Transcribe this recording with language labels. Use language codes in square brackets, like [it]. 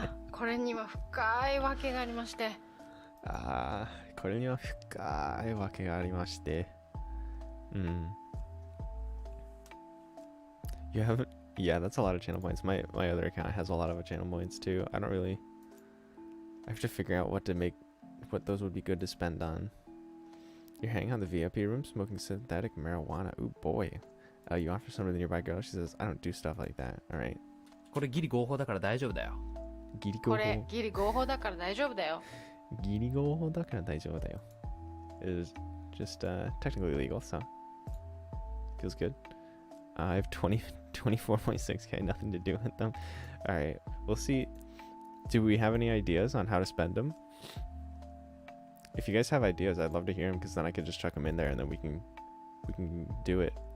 [ja] これには深いわけがありまして。これには深いわけがありまして。 [en] You have, yeah, that's a lot of channel points. My other account has a lot of channel points too. I have to figure out what those would be good to spend on. You're hanging on the VIP room, smoking synthetic marijuana. Ooh boy. You offer some to the nearby girl. She says, I don't do stuff like that. All right. [ja] これギリ合法だから大丈夫だよ。これギリ合法だから大丈夫だよ。ギリ合法だから大丈夫だよ。 [en] It is just technically legal, so feels good. I have 24.6k, nothing to do with them. All right, we'll see. Do we have any ideas on how to spend them? If you guys have ideas, I'd love to hear them, because then I could just chuck them in there and then we can do it.